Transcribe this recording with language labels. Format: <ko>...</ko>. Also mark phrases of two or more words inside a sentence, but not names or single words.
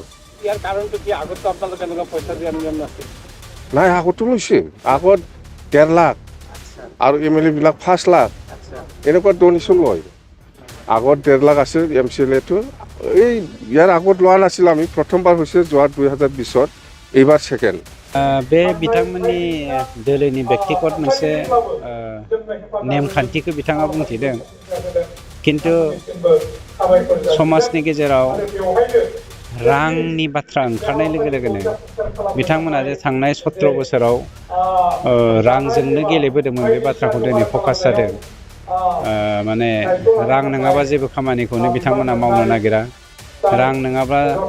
<as>ইয়াৰ কাৰণটো কি আগত আপোনালোকে এনেকুৱা পইচা দিয়া নিয়ম নাছিল নাই আগতো লৈছে আগত 1.5 লাখ আৰু এমএলএ বিলাক 5 লাখ এনেকুৱা ডোনেশ্যন লয় আগত 1.5 লাখ আছে এমসিএলএটো এই ইয়াৰ আগত লোৱা নাছিল আমি প্ৰথমবাৰ হৈছে যোৱা 2020ত এইবাৰ সেকেন্ড</as> <brx>बे बिथांमोननि दोलोनि व्यक्तिगत मोनसे नेमखान्थिखौ बिथाङा बुंथिदों किन्तु समाजनि गेजेराव रांनि बाथ्रा ओंखारनाय लोगो लोगोनो बिथांमोना जे थांनाय 17 बोसोराव रांजोंनो गेलेबोदोंमोन बे बाथ्राखौ दिनै फकास जादों माने रां नङाबा जेबो खामानिखौनो बिथांमोना मावनो नागिरा रां नङाबा</brx>